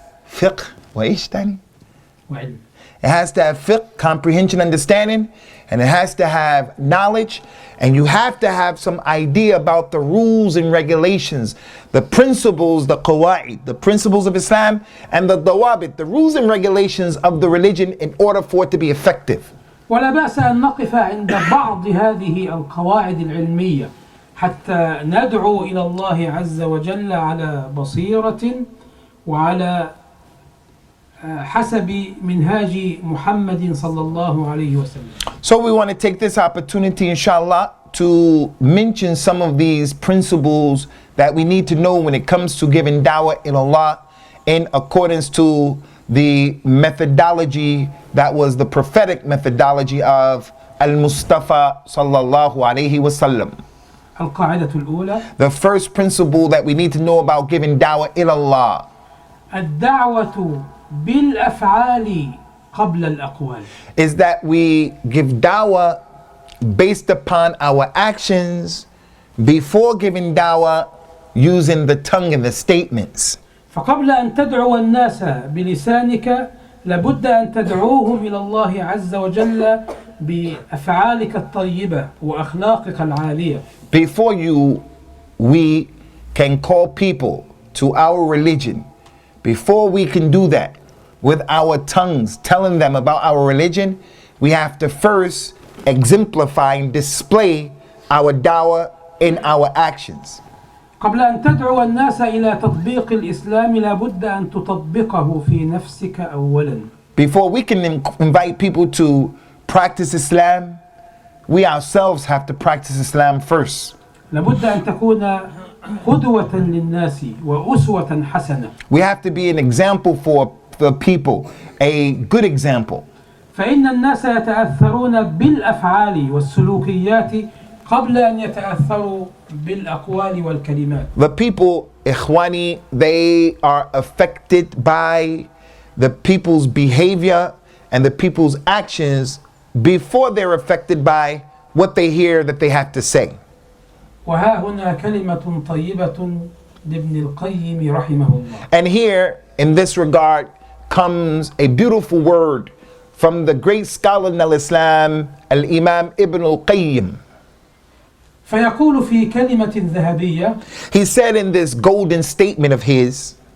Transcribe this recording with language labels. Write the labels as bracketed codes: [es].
[en] fiqh, it has to have fiqh, comprehension, understanding, and it has to have knowledge, and you have to have some idea about the rules and regulations, the principles, the qawa'id, the principles of Islam, and the dawabit, the rules and regulations of the religion in order for it to be effective. [ar] ولا بأس أن نقف عند بعض هذه القواعد العلمية حتى ندعو إلى الله عز وجل على بصيرة وعلى حسب منهاج محمد صلى الله عليه وسلم. [en] So we want to take this opportunity, inshallah, to mention some of these principles that we need to know when it comes to giving da'wah in Allah in accordance to the methodology that was the prophetic methodology of Al-Mustafa sallallahu alayhi wasallam. [ar] القاعدة الأولى [en] The first principle that we need to know about giving da'wah in Allah, [ar] الدعوة بالأفعال قبل الأقوال, [en] is that we give da'wah based upon our actions before giving da'wah using the tongue and the statements. [ar] فقبل أن تدعو الناس بلسانك لابد أن تدعوهم إلى الله عز وجل بأفعالك الطيبة وأخلاقك العالية. [en] Before we can call people to our religion, before we can do that with our tongues, telling them about our religion, we have to first exemplify and display our da'wah in our actions. [ar] قبل أن تدعو الناس إلى تطبيق الإسلام لابد أن تطبقه في نفسك أولا. [en] Before we can invite people to practice Islam, we ourselves have to practice Islam first. [ar] لابد أن تكون قدوة للناس وأسوة حسنة. [en] We have to be an example for the people, a good example. [ar] فإن الناس يتأثرون بالأفعال والسلوكيات قبل أن يتأثروا بالأقوال والكلمات. [en] The people, ikhwani, they are affected by the people's behavior and the people's actions before they're affected by what they hear that they have to say. [ar] وها هنا كلمة طيبة لابن القيم رحمه الله. [en] And here, in this regard, comes a beautiful word from the great scholar in al-Islam, al-Imam Ibn al-Qayyim. [ar] فيقول في كلمة ذهبية. [en] He said in this golden statement of his,